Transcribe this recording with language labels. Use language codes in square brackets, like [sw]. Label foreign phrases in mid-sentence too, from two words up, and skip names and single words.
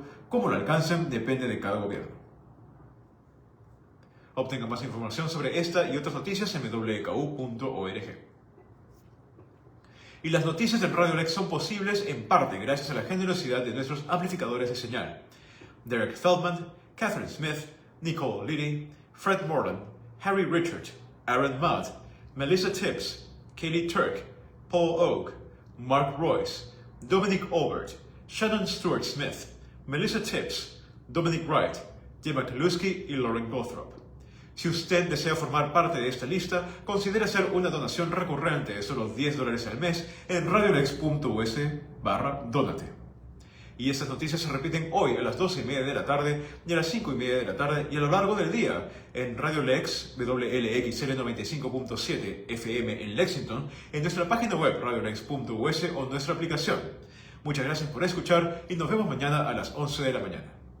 [es] Cómo lo alcancen depende de cada gobierno. Obtenga más información sobre esta y otras noticias en wku.org. Y las noticias del Radio Lex son posibles en parte gracias a la generosidad de nuestros amplificadores de señal: Derek Feldman, Catherine Smith, Nicole Liddy, Fred Morland, Harry Richard, Aaron Mudd, Melissa Tibbs, Kaylee Turk, Paul Oak, Mark Royce, Dominic Albert, Shannon Stewart Smith, Melissa Tibbs, Dominic Wright, Jim McCluskey y Lauren Gothrop. Si usted desea formar parte de esta lista, considere hacer una donación recurrente de solo $10 al mes en radiolex.us/donate. Y estas noticias se repiten hoy a las 12:30 de la tarde y a las 5:30 de la tarde y a lo largo del día en Radio Lex, WLXL 95.7 FM en Lexington, en nuestra página web radiolex.us o nuestra aplicación. Muchas gracias por escuchar y nos vemos mañana a las 11 de la mañana.